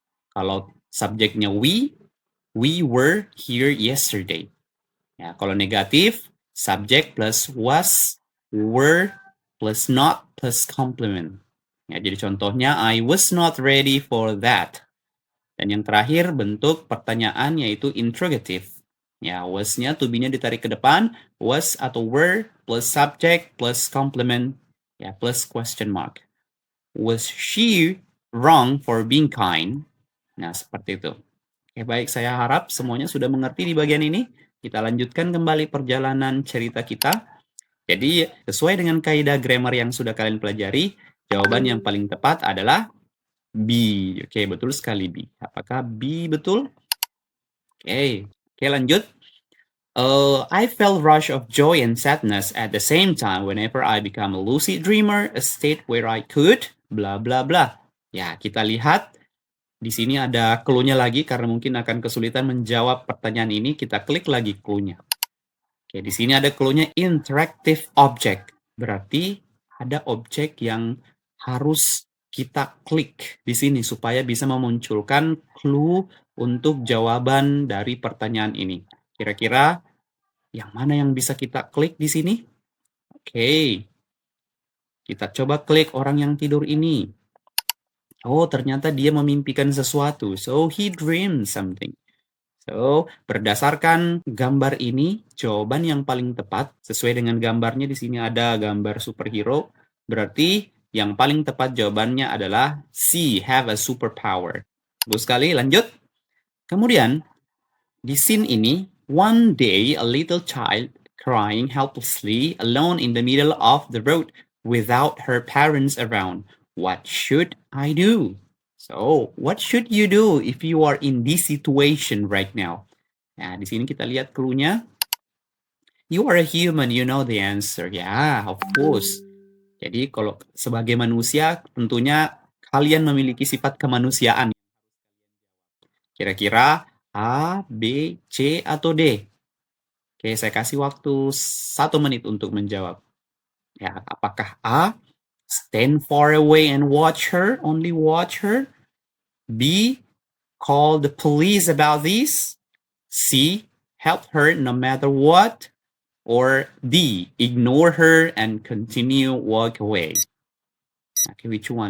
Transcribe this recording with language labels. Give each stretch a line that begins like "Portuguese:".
Indonesian: Kalau subjeknya
English: we were here yesterday.
Indonesian: Ya, kalau negatif,
English: subject plus was, were plus not plus complement.
Indonesian: Ya, jadi contohnya,
English: I was not ready for that.
Indonesian: Dan yang terakhir, bentuk pertanyaan yaitu interrogative.
English: Ya, was-nya, to be-nya
Indonesian: ditarik ke depan,
English: was atau were plus subject plus complement, ya, plus question mark. Was she wrong for being kind?
Indonesian: Nah, seperti itu. Oke, baik, saya harap semuanya sudah mengerti di bagian ini. Kita lanjutkan kembali perjalanan cerita kita. Jadi, sesuai dengan kaidah grammar yang sudah kalian pelajari, jawaban yang paling tepat adalah B. Oke, betul sekali B. Apakah B betul? Oke, lanjut.
English: I felt rush of joy and sadness at the same time whenever I become a lucid dreamer, a state where I could, bla bla bla.
Indonesian: Ya, kita lihat di sini ada clue-nya lagi karena mungkin akan kesulitan menjawab pertanyaan ini. Kita klik lagi clue-nya. Oke, di sini ada clue-nya interactive object. Berarti ada objek yang harus kita klik di sini supaya bisa memunculkan clue untuk jawaban dari pertanyaan ini. Kira-kira yang mana yang bisa kita klik di sini? Oke, kita coba klik orang yang tidur ini. Oh, ternyata dia memimpikan sesuatu.
English: So, he dreamed something.
Indonesian: So, berdasarkan gambar ini, jawaban yang paling tepat sesuai dengan gambarnya di sini ada gambar superhero, berarti yang paling tepat jawabannya adalah C,
English: have a superpower.
Indonesian: Bagus sekali, lanjut. Kemudian, di scene ini,
English: one day a little child crying helplessly alone in the middle of the road without her parents around. What should I do? So, what should you do if you are in this situation right now?
Indonesian: Nah, di sini kita lihat clue-nya.
English: You are a human, you know the answer. Yeah, of course.
Indonesian: Jadi kalau sebagai manusia, tentunya kalian memiliki sifat kemanusiaan. Kira-kira A, B, C, atau D? Oke, saya kasih waktu 1 menit untuk menjawab. Ya, apakah
English: A, stand far away and watch her, only watch her? B, call the police about this? C, help her no matter what? Or D, ignore her and continue walk away? Okay, which one?